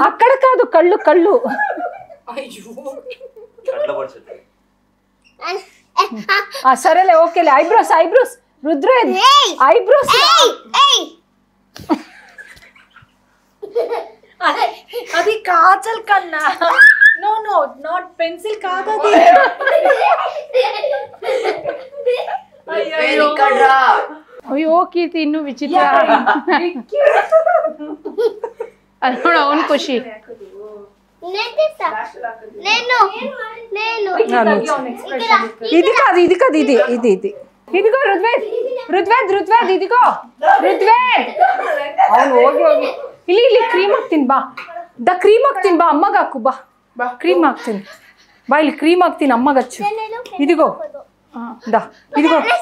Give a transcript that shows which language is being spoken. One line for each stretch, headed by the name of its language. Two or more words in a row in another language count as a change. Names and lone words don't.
Telugu: అక్కడ కాదు కళ్ళు సరేలే ఓకేలే ఐబ్రోస్ రుద్రేద్ ఐబ్రోస్ అది కాజల్ కన్నా
English: no not
Telugu: పెన్సిల్ కాదు అది
Kannada: ಅಯ್ಯೋ ಕೀರ್ತಿ ಇನ್ನೂ ವಿಚಿತ್ರ ಅದು ನೋಡು ಅವನ್ ಖುಷಿ
Telugu: ఇది కాదు ఇది ఇదిగో రుద్వేద్ ఇదిగో
Kannada: అవును ಹೋಗಿ ಇಲ್ಲಿ ಕ್ರೀಮ್ ಹಾಕ್ತೀನಿ ಬಾ ಕ್ರೀಮ್ ಹಾಕ್ತೀನಿ ಬಾ ಅಮ್ಮಗ ಹಾಕು ಬಾ ಕ್ರೀಮ್ ಹಾಕ್ತೀನಿ ಬಾ ಇಲ್ಲಿ ಕ್ರೀಮ್ ಹಾಕ್ತೀನಿ ಅಮ್ಮಗ ಹಚ್ಚು ಇದಿಗೋ ఇదిగో